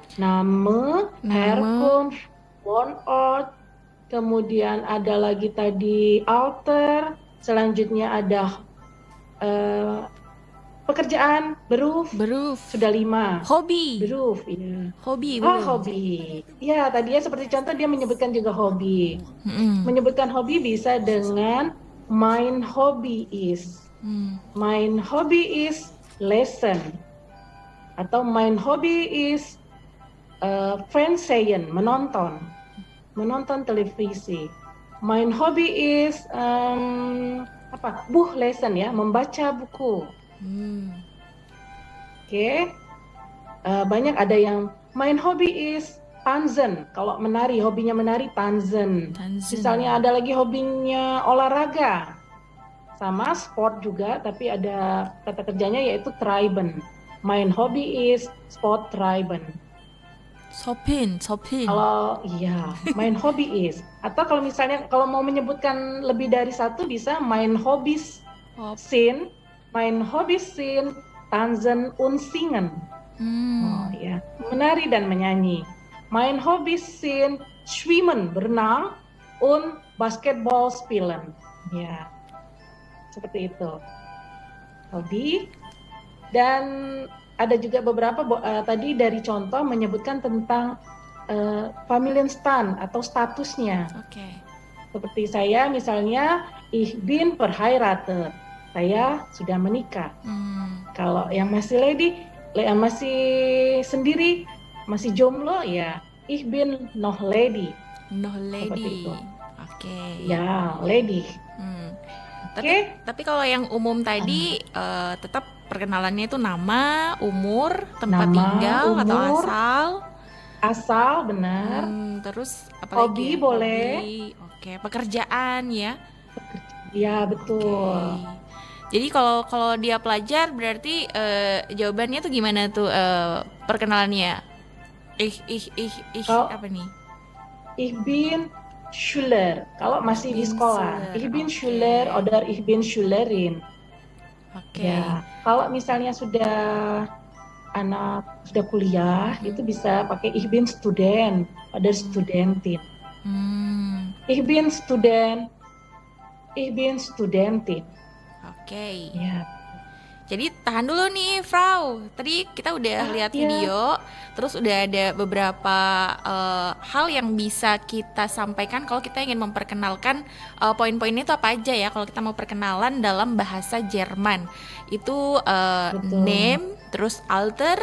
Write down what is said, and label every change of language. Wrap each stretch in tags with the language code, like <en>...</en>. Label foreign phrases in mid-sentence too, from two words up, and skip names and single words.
<id>Nama, Herkunft, Wohnort, kemudian ada lagi tadi Alter, selanjutnya ada pekerjaan, Beruf, sudah 5. Hobi. Beruf, iya. Hobi. Hobi. Ya, tadinya seperti contoh dia menyebutkan juga hobi. Menyebutkan hobi bisa dengan</id> <de>mein Hobby is. Mein Hobby is lesen. Atau mein Hobby is Fernsehen,</de> <id>menonton televisi.</id> <de>Mein Hobby is Buch lesen ya,</de> <id>membaca buku. Oke. Banyak ada yang</id> <de>mein Hobby is tanzen.</de> <id>Kalau menari, hobinya menari tanzen. Misalnya ada lagi hobinya olahraga. Sama sport juga, tapi ada kata kerjanya yaitu treiben.</id> <de>Mein Hobby is sport treiben. Shopping. Kalau mein Hobby is.</de> <id>Atau kalau misalnya kalau mau menyebutkan lebih dari satu bisa</id> <de>mein Hobbys sind, mein Hobbys sind tanzen und singen.</de> <id>Oh ya, menari dan menyanyi.</id> <de>Mein Hobbys sind schwimmen, berenang, und Basketball spielen.</de> <id>Ya, seperti itu. Hobi. Dan ada juga beberapa tadi dari contoh menyebutkan tentang Familienstand atau statusnya. Seperti saya misalnya,</id> <de>ich bin verheiratet.</de> <id>Saya sudah menikah. Kalau yang masih masih sendiri, masih jomblo ya,</id> <de>ich bin noch lady.</de> <id>Seperti itu. Ya, lady. Tapi kalau yang umum tadi tetap perkenalannya itu nama, umur, tempat tinggal, atau asal, benar. Terus apalagi? Hobi boleh. Pekerjaan ya. Ya, betul. Jadi kalau dia pelajar berarti jawabannya tuh gimana tuh perkenalannya? Apa nih?</id> <de>Ich bin Schüler.</de> <id>Kalau masih di sekolah,</id> <de>ich bin Schüler oder ich bin Schülerin.</de> <id>Ya, kalau misalnya sudah kuliah, itu bisa pakai</id> <de>ich bin Student oder Studentin. Ich bin Student, ich bin Studentin.</de> <id>Ya. Jadi tahan dulu nih, Frau. Tadi kita udah lihat video, terus udah ada beberapa hal yang bisa kita sampaikan kalau kita ingin memperkenalkan poin-poinnya itu apa aja ya. Kalau kita mau perkenalan dalam bahasa Jerman, itu name, terus Alter.</id>